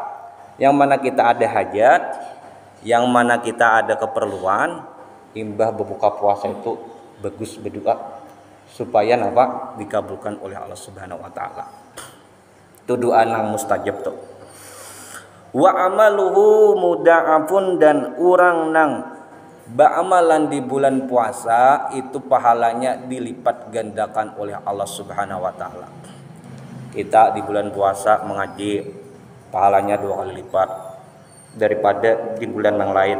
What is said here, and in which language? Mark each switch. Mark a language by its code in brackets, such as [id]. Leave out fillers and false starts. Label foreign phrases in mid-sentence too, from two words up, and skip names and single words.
[id] Yang mana kita ada hajat, yang mana kita ada keperluan, imbah berbuka puasa itu bagus berdoa supaya dikabulkan oleh Allah [ar] Subhanahu wa taala. [id] Itu doa yang mustajab tuh. [ar] Wa amaluhu muda'afun, [id] dan [bjn] urang nang ba'amalan [id] di bulan puasa itu pahalanya dilipat gandakan oleh Allah [ar] Subhanahu wa taala. [id] Kita di bulan puasa mengaji, pahalanya 2 kali lipat daripada di bulan yang lain.